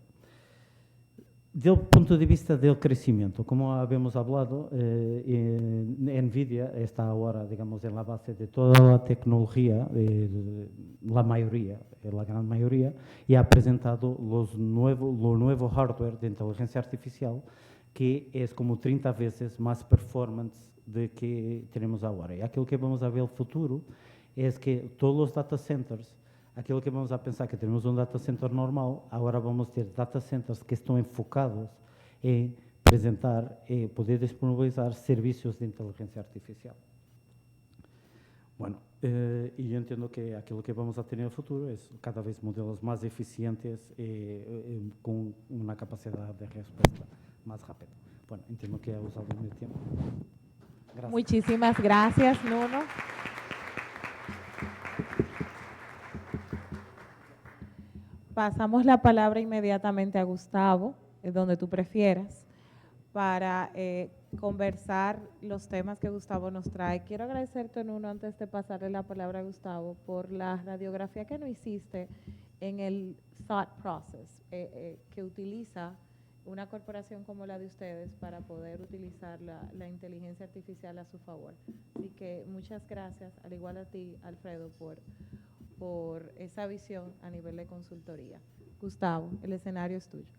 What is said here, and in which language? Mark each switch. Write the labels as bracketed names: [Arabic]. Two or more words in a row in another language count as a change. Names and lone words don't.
[Spanish] Del punto de vista del crecimiento, como habíamos hablado, NVIDIA está ahora, digamos, en la base de toda la tecnología, la mayoría, la gran mayoría, y ha presentado lo nuevo hardware de inteligencia artificial, que es como 30 veces más performance de que tenemos ahora. Y aquilo que vamos a ver el futuro es que todos los [English] data centers, [Spanish] aquilo que vamos a pensar que tenemos un [English] data center [Spanish] normal, ahora vamos a [Portuguese] ter data centers que estão enfocados em apresentar e poder disponibilizar serviços de inteligência artificial. [Spanish] Bueno, y yo entiendo que aquello que vamos a tener en el futuro es cada vez modelos más eficientes con una capacidad de respuesta más rápida. Bueno, entiendo que he usado mi tiempo. Gracias. Muchísimas gracias, Nuno. Pasamos la palabra inmediatamente a Gustavo, donde tú prefieras, para conversar los temas que Gustavo nos trae. Quiero agradecerte, Nuno, antes de pasarle la palabra a Gustavo, por la radiografía que nos hiciste en el [English] thought process, [Spanish] que utiliza una corporación como la de ustedes para poder utilizar la inteligencia artificial a su favor. Así que muchas gracias, al igual a ti, Alfredo, por esa visión a nivel de consultoría. Gustavo, el escenario es tuyo.